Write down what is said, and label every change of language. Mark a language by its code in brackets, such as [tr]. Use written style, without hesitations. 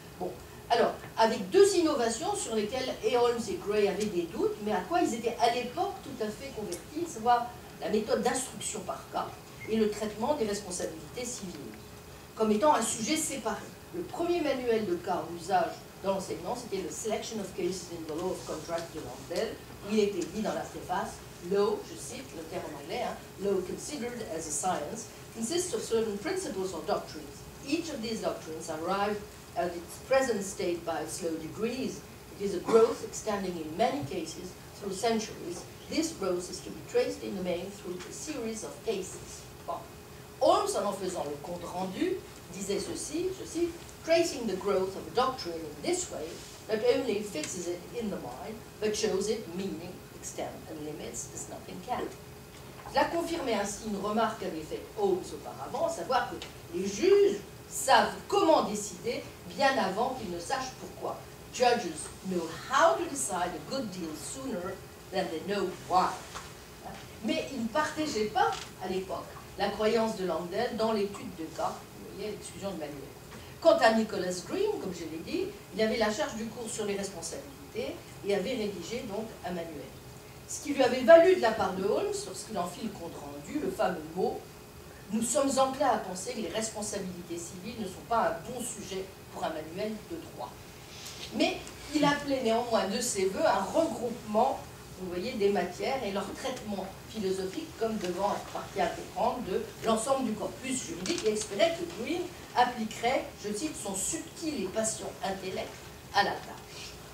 [fr] Bon, alors, avec deux innovations sur lesquelles Holmes et Gray avaient des doutes, mais à quoi ils étaient à l'époque tout à fait convertis, savoir la méthode d'instruction par cas et le traitement des responsabilités civiles, comme étant un sujet séparé. Le premier manuel de cas en usage dans l'enseignement, c'était le Selection of Cases in the Law of Contract de Langdale, où il était dit dans la préface, Law, je cite le terme en anglais, [en] Law considered as a science, consists of certain principles or doctrines. Each of these doctrines arrived at its present state by slow degrees. It is a growth extending in many cases through centuries. This growth is to be traced in the main through a series of cases. [fr] Bon. Holmes, en faisant le compte rendu, disait ceci, je cite, [en] tracing the growth of a doctrine in this way not only fixes it in the mind, but shows it meaning, extent, and limits as nothing can. [fr] Cela confirmait ainsi une remarque qu'avait faite Holmes auparavant, à savoir que les juges savent comment décider bien avant qu'ils ne sachent pourquoi. [en] Judges know how to decide a good deal sooner than they know why. [fr] Mais ils ne partageaient pas, à l'époque, la croyance de Langdale dans l'étude de cas, vous voyez, l'exclusion de manuel. Quant à Nicholas Green, comme je l'ai dit, il avait la charge du cours sur les responsabilités et avait rédigé donc un manuel. Ce qui lui avait valu de la part de Holmes, lorsqu'il en fit le compte rendu, le fameux mot « Nous sommes enclins à penser que les responsabilités civiles ne sont pas un bon sujet pour un manuel de droit. » Mais il appelait néanmoins de ses voeux un regroupement, vous voyez, des matières et leur traitement philosophique comme devant être partie intégrante de l'ensemble du corpus juridique et espérait que Green appliquerait, je cite, son subtil et patient intellect à la tâche.